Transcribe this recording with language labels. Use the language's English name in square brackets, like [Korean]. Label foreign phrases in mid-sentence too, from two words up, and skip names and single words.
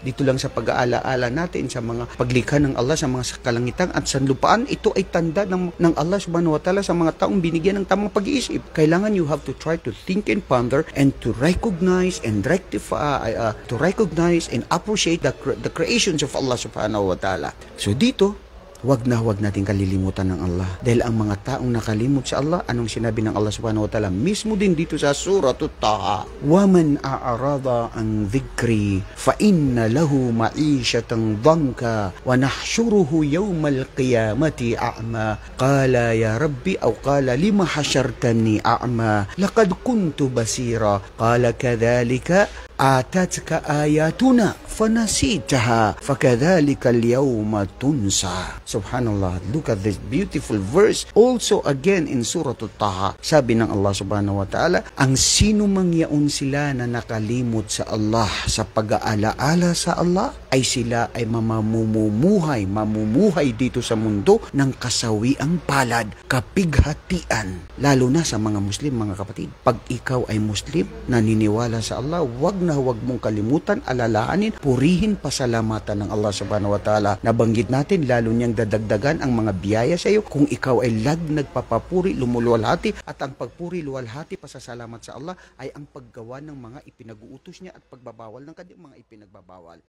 [Filipino] dito lang sa pag-aalaala natin sa mga paglikha ng Allah sa mga kalangitan at sanlupaan. Ito ay tanda ng Allah [Arabic] سبحانه وتعالى [Filipino] sa mga taong binigyan ng tamang pag-iisip. Kailangan [English] you have to try to think and ponder and to recognize and rectify, to recognize and appreciate the creations of Allah [Arabic] سبحانه وتعالى. [Filipino] So dito, wag natin kalilimutan ng Allah. Dahil ang mga taong nakalimot sa Allah, anong sinabi ng Allah [Arabic] سبحانه وتعالى? [Filipino] Mismo din dito sa Surah Taha. [Arabic] وَمَنْ أَعْرَضَ عَنْ ذِكْرِي فَإِنَّ لَهُ مَعِيشَةً ضَنْكًا وَنَحْشُرُهُ يَوْمَ الْقِيَامَةِ أَعْمَى قَالَ يَا رَبِّ أَوْ قَالَ لِمَ حَشَرْتَنِي أَعْمَى لَقَدْ كُنْتُ بَصِيرًا قَالَ كَذَلِكَ آتتك آياتنا فنسيتها فكذلك اليوم تنسى. Subhanallah, [English] look at this beautiful verse. Also again in [Filipino] Surah Taha, sabi ng Allah [Arabic] سبحانه وتعالى, [Filipino] ang sino mang yaon sila na nakalimot sa Allah sa pag-aalaala sa Allah, ay sila ay mamumuhay dito sa mundo ng kasawiang palad, kapighatian. Lalo na sa mga Muslim, mga kapatid. Pag ikaw ay Muslim, naniniwala sa Allah, huwag mong kalimutan, alalahanin, purihin, pasalamatan ng Allah [Arabic] سبحانه وتعالى. [Filipino] Nabanggit natin, lalo niyang dadagdagan ang mga biyaya sa iyo kung ikaw ay nagpapapuri, lumuluwalhati, at ang pagpuri, luwalhati, pasasalamat sa Allah ay ang paggawa ng mga ipinag-uutos niya at pagbabawal ng kanyang mga ipinagbabawal.